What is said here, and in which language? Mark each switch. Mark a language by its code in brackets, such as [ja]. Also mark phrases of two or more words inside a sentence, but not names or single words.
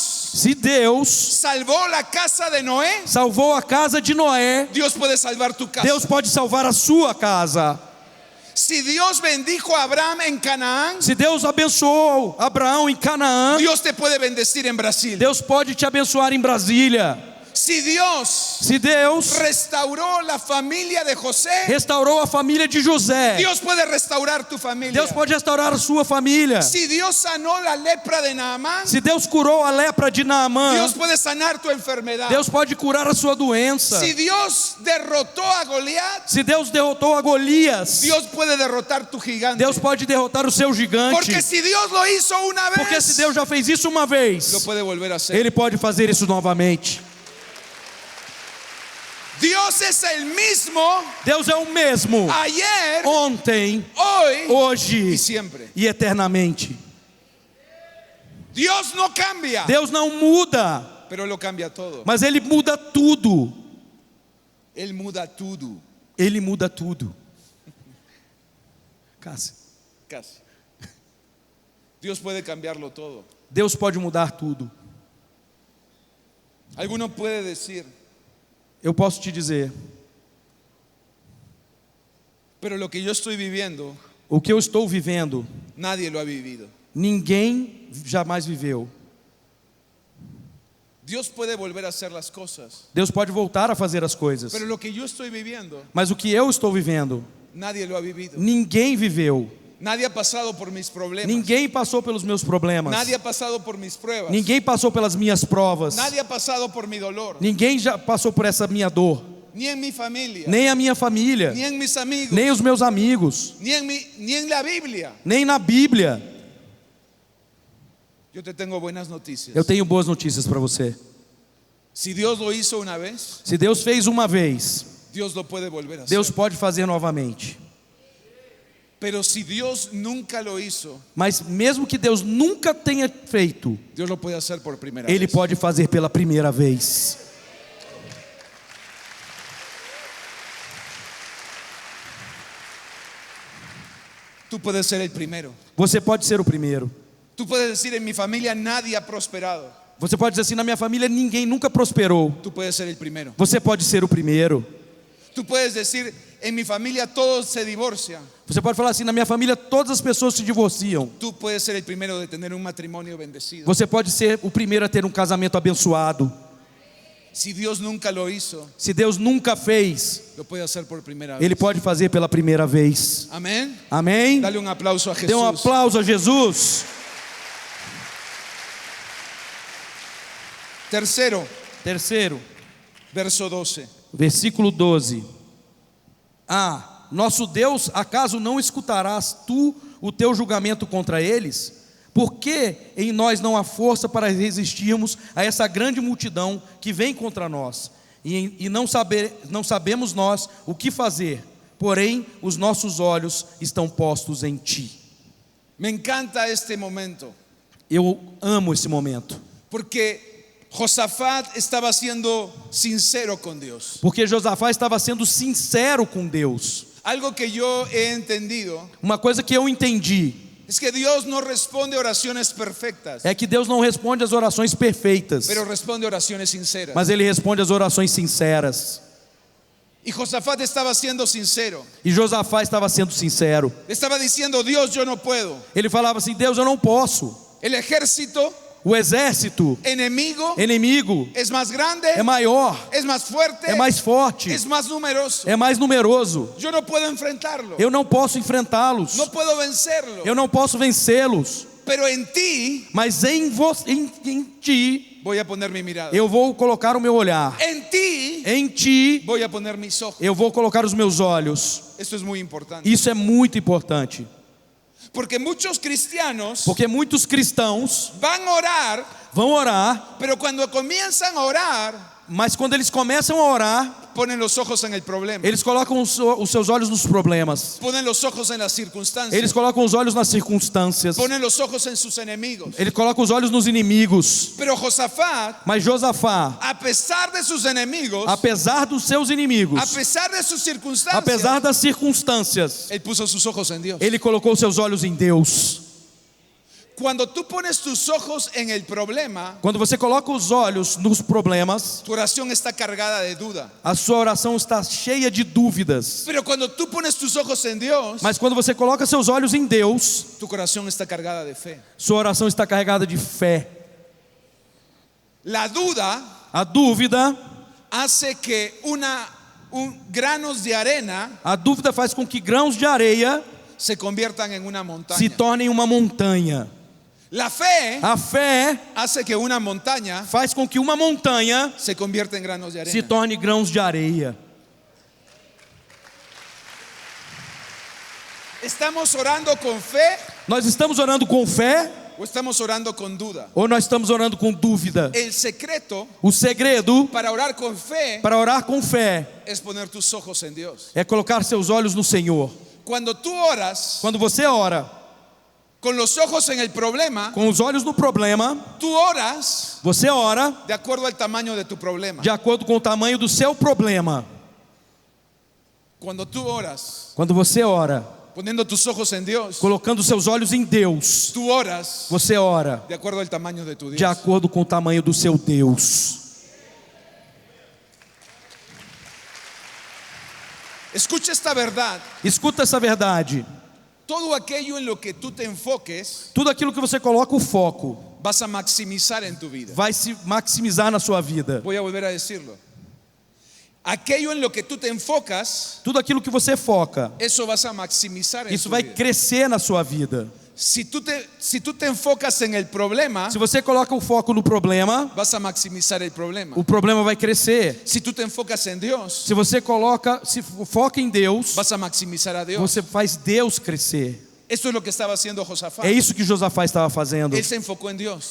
[pt] Se Deus [es] salvó la casa de Noé, [pt] salvou a casa de Noé, [es] Dios puede salvar tu casa. [pt] Deus pode salvar a sua casa. [es] Si Dios bendijo a Abraham en Canaán, [pt] Se Deus abençoou Abraão em Canaã, [es] Dios te puede bendecir en Brasil. [pt] Deus pode te abençoar em Brasília. [es] Si Dios [pt] Se Deus [es] restauró la familia de José, [pt] restaurou a família de José, [es] Dios puede restaurar tu familia. [pt] Deus pode restaurar a sua família. [es] Si Dios sanó la lepra de Naamán, [pt] Se Deus curou a lepra de Naamã, [es] Dios puede sanar tu enfermedad. [pt] Deus pode curar a sua doença. [es] Si Dios derrotó a Goliat, [pt] Se Deus derrotou a Golias, [es] Dios puede derrotar tu gigante. [pt] Deus pode derrotar o seu gigante. [es] Porque si Dios lo hizo una [pt] Porque se [es] vez, [pt] Deus já fez isso uma vez, [es] lo puede volver a hacer. [pt] Ele pode fazer isso novamente. [es] Dios es el mismo [pt] Deus é o mesmo [es] ayer, [pt] ontem, [es] hoy [pt] hoje [es] y siempre. [pt] e eternamente. [es] Dios no cambia, [pt] Deus não muda, [es] pero lo cambia todo. [pt] mas Ele muda tudo. [es] Él muda todo. [pt] Ele muda tudo. [es] Casi. Casi. Dios puede cambiarlo todo. [pt] Deus pode mudar tudo. [es] Alguno puede decir, [pt] Eu posso te dizer, [es] pero lo que yo estoy viviendo, [pt] o que eu estou vivendo, [es] nadie lo ha vivido. [pt] ninguém jamais viveu. [es] Dios puede volver a hacer las cosas, [pt] Deus pode voltar a fazer as coisas, [es] pero lo que yo estoy viviendo, [pt] mas o que eu estou vivendo, [es] nadie lo ha vivido. [pt] ninguém viveu. [es] Nadie ha pasado por mis problemas. [pt] Ninguém passou pelos meus problemas. [es] Nadie ha pasado por mis pruebas. [pt] Ninguém passou pelas minhas provas. [es] Nadie ha pasado por mi dolor. [pt] Ninguém já passou por essa minha dor. [es] Ni en mi familia, [pt] Nem a minha família, [es] ni en mis amigos, [pt] nem os meus amigos, [es] ni en la Biblia. [pt] nem na Bíblia. [es] Yo te tengo buenas noticias. [pt] Eu tenho boas notícias para você. [es] Si Dios lo hizo una vez, [pt] Se Deus fez uma vez, [es] Dios lo puede volver a hacer. [pt] Deus pode fazer novamente. [es] Pero si Dios nunca lo hizo, [pt] Mas mesmo que Deus nunca tenha feito, [es] Dios lo puede hacer por primera [pt] Ele [es] vez. [pt] pode fazer pela primeira vez. [es] Tú puedes ser el primero. [pt] Você pode ser o primeiro. [es] Tú puedes decir, en mi familia nadie ha prosperado. [pt] Você pode dizer assim, na minha família ninguém nunca prosperou. [es] Tú puedes ser el primero. [pt] Você pode ser o primeiro. [es] Tú puedes decir, en mi familia todos se divorcian. [pt] Você pode falar assim, na minha família todas as pessoas se divorciam. [es] Tú puedes ser el primero de tener un matrimonio bendecido. [pt] Você pode ser o primeiro a ter um casamento abençoado. [es] Si Dios nunca lo hizo, [pt] Se Deus nunca fez, [es] lo puede hacer por primera vez. [pt] Ele pode fazer pela primeira vez. [es] Amén. [pt] Amém? [es] Dale un aplauso a [pt] Dê um [es] Jesús. [pt] aplauso a Jesus. Terceiro, [es] Verso 12. [pt] versículo 12. Ah, nosso Deus, acaso não escutarás tu o teu julgamento contra eles? Por que em nós não há força para resistirmos a essa grande multidão que vem contra nós? E não sabemos nós o que fazer, porém os nossos olhos estão postos em ti. [es] Me encanta este momento, [pt] Eu amo esse momento, [es] porque Josafat estaba siendo sincero con Dios. [pt] porque Josafá estava sendo sincero com Deus. [es] Algo que yo he entendido [pt] Uma coisa que eu entendi [es] es que Dios no responde oraciones perfectas, [pt] é que Deus não responde às orações perfeitas, [es] pero responde oraciones sinceras. [pt] mas Ele responde às orações sinceras. [es] Y Josafat estaba siendo sincero. [pt] E Josafá estava sendo sincero. [es] Estaba diciendo, Dios, yo no puedo. [pt] Ele falava assim, Deus, eu não posso. [es] El ejército [pt] O exército inimigo [es] es más grande, [pt] é maior, [es] es más fuerte, [pt] é mais forte, [es] es más numeroso. [pt] é mais numeroso. [es] Yo no puedo enfrentarlo, [pt] Eu não posso enfrentá-los, [es] no puedo vencerlo. [pt] eu não posso vencê-los, [es] Pero en ti [pt] mas em ti [es] voy a poner mi mirada. [pt] eu vou colocar o meu olhar. [es] En ti [pt] Em ti [es] voy a poner mis ojos. [pt] eu vou colocar os meus olhos. [es] Esto es muy importante. [pt] Isso é muito importante, [es] Porque muchos cristianos [pt] porque muitos cristãos [es] van a orar, [pt] vão orar, [es] pero cuando comienzan a orar, [pt] mas quando eles começam a orar, [es] ponen los ojos en el problema, [pt] eles colocam os seus olhos nos problemas. [es] ponen los ojos en las circunstancias, [pt] Eles colocam os olhos nas circunstâncias. [es] ponen los ojos en sus enemigos. [pt] Ele coloca os olhos nos inimigos. [es] Pero Josafat, [pt] Mas Josafá, [es] a pesar de sus enemigos, [pt] apesar dos seus inimigos, [es] a pesar de sus circunstancias, [pt] apesar das circunstâncias, [es] él puso sus ojos en Dios. [pt] ele colocou seus olhos em Deus. [es] Cuando tú pones tus ojos en el problema, [pt] Quando você coloca os olhos nos problemas, [es] tu oración está cargada de duda. [pt] a sua oração está cheia de dúvidas. [es] Pero cuando tú pones tus ojos en Dios, [pt] Mas quando você coloca seus olhos em Deus, [es] tu corazón está cargada de fe. [pt] sua oração está carregada de fé. [es] La duda [pt] A dúvida, [es] hace que granos de arena [pt] a dúvida faz com que grãos de areia [es] se conviertan en una [pt] se [es] montaña. [pt] tornem uma montanha. [es] La fe [pt] A fé [es] hace que una montaña [pt] faz com que uma montanha [es] se convierta en granos de [pt] se [es] arena. [pt] torne grãos de areia. [es] ¿Estamos orando con fe [pt] Nós estamos orando com fé [es] o estamos orando con duda? [pt] ou nós estamos orando com dúvida? [es] El secreto [pt] O segredo [es] para orar con fe [pt] para orar com fé [es] es poner tus ojos en Dios. [pt] é colocar seus olhos no Senhor. [es] Cuando tú oras [pt] Quando você ora [es] con los ojos en el problema, [pt] com os olhos no problema, [es] tú oras [pt] você ora [es] de acuerdo al tamaño de tu problema. [pt] de acordo com o tamanho do seu problema. [es] Cuando tú oras [pt] Quando você ora [es] poniendo tus ojos en Dios, [pt] colocando seus olhos em Deus, [es] tú oras [pt] você ora [es] de acuerdo al tamaño de tu [pt] de [es] Dios. [pt] acordo com o tamanho do seu Deus. [es] Escucha esta verdad. [pt] Escuta essa verdade. [es] Todo aquello en lo que tú te enfoques, [pt] Tudo aquilo que você coloca o foco [es] vas a maximizar en tu vida. [pt] vai se maximizar na sua vida. [es] Voy a volver a decirlo. Aquello en lo que tú te enfocas, [pt] Tudo aquilo que você foca, [es] eso vas a maximizar en [pt] isso [es] tu [pt] vai [es] vida. [pt] crescer na sua vida. [es] Si tú te enfocas en el problema, [pt] Se você coloca o foco no problema, [es] vas a maximizar el problema. [pt] o problema vai crescer. [es] Si tú te enfocas en Dios, [pt] Se você foca em Deus, [es] vas a maximizar a Dios. [pt] você faz Deus crescer. [es] Esto es lo que estaba haciendo Josafat. [pt] É isso que Josafá estava fazendo. [es] Él se enfocó en Dios.